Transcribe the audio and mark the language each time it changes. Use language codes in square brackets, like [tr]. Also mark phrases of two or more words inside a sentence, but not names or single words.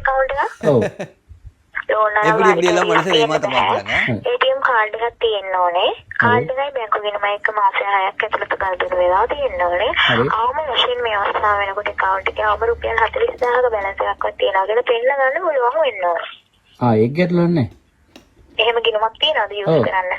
[si] account එක. ඔව්. [ta] எப்படி எப்படி எல்லாம் மனுஷன் ஏமாத்த பாக்குறாங்க. [si] ATM කාඩ් එකක් තියෙන්න ඕනේ. කාඩ් එකයි බැංකු ගෙනම එක මාස 6ක් ඇතුළත ගල්දුර වෙලා තියෙන්න ඕනේ. ආවම මැෂින් මේ අවස්ථාව වෙනකොට account එකේ ආවම රුපියල් 40000ක බැලන්ස් එකක්වත් තියනවා කියලා පෙන්න ගන්න පුළුවන් වෙන්න ඕනේ. ඒක ගැටලුවක් නැහැ. එහෙම ගිණුමක් තියනවද යූස් කරන්න?